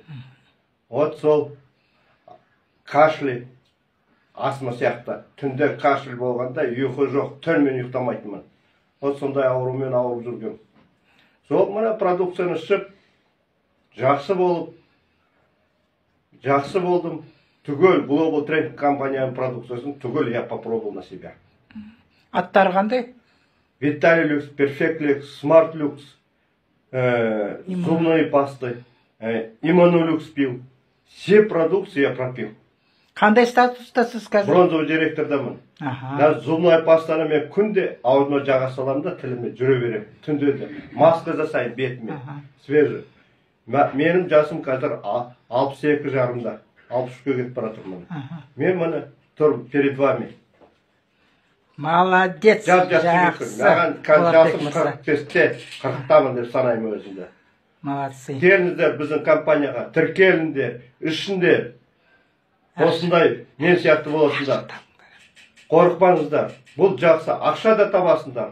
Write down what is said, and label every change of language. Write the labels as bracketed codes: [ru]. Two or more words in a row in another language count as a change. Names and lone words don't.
[kk] Вот сол кашель, астма сияқты, түнде кашель болғанда ұйқы жоқ, түнімен ұйықтамайтынмын. Вот сондай аурумен ауырып жүрген. Сол мына продукцияны ішіп, жақсы болдым. Түгел Global Trend компанияның продукциясын түгел [ru] я попробовал на себя. [kk] Аттары қандай? [ru] Vitalilux, Perfectlux, Smartlux, зубные пасты, Immunolux пил. Все продукции я пропил. [kk] Қандай статустасыз қазір? Бронзовый директордамын. [ru] Даже зубная пастаны [kk] мен күнде аузыма жаға саламын да тіліме жүре беремін. Түнде де маска жасаймын бетіме. [ru] Свежий. [kk] Менің жасым қазір 62 жарымда. 63-ге кетіп бара жатырмын. Мен міне тұрмын [ru] перед вами. Молодец. [kk] Жақсы. Маған жасым 45-те, 40-тамын деп санаймын өзімді. [ru] Молодцы. [kk] Келіңіздер біздің компанияға, тіркеліңдер, ішіндер. Осындай мен сияқты боласыңдар. Қорықпаңыздар. Бұл жақсы. Ақша да табасыңдар.